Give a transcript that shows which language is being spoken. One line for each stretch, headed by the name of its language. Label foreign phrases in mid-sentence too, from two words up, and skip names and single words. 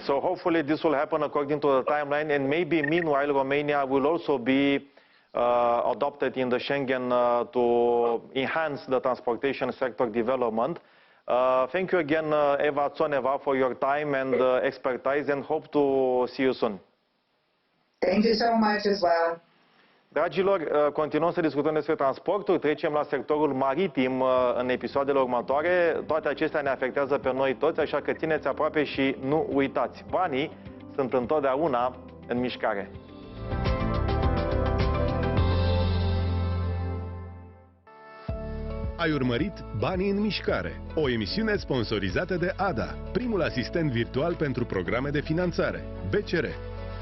English: So hopefully this will happen according to the timeline, and maybe meanwhile Romania will also be adopted in the Schengen to enhance the transportation sector development. Thank you again, Eva Tzoneva, for your time and expertise, and hope to see you soon. Thank you so much as well.
Romanian: Dragilor, continuăm să discutăm despre transporturi, trecem la sectorul maritim în episoadele următoare. Toate acestea ne afectează pe noi toți, așa că țineți aproape și nu uitați. Banii sunt întotdeauna în mișcare. Ai urmărit Banii în mișcare, o emisiune sponsorizată de ADA, primul asistent virtual pentru programe de finanțare, BCR.